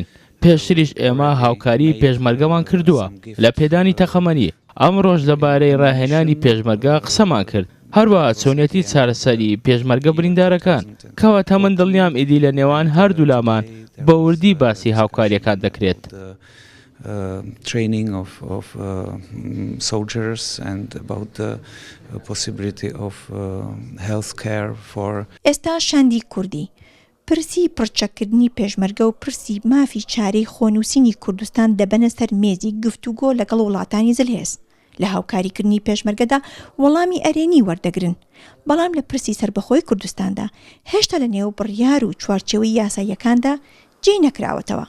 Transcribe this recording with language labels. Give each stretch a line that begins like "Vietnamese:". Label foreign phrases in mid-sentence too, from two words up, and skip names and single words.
Central Kurdish: پێشتریش ئێمە هاوکاری پێشمەرگەمان کردووە لە پێدانی تەقەمەنی. ئەمڕۆژ لەبارەی ڕاهێنانی پێشمەرگە قسەمان کرد، هەروەها چۆنیەتی چارەسەری پێشمەرگە بریندارەکان کەواتە من دڵنیام ئیدی لە نێوان هەردوو لامان بە وردی باسی هاوکاریەکان دەکرێت.
English: Training of soldiers and about the possibility of health care for.
Central Kurdish: ئێستا شاندی کوردی پرسی پڕچەکردنی پێشمەرگە و پرسی مافی چارەی خۆنووسینی کوردستان دەبەنە سەر مێزی گفتوگۆ لەگەڵ وڵاتانی زلهێز. لە هاوکاریکردنی پێشمەرگەدا وەڵامی ئەرێنی وەردەگرن، بەڵام لە پرسی سربەخۆی کوردستاندا هێشتا لە نێو بڕیار و چوارچێوەی یاساییەکاندا جێی نەکراوەتەوە.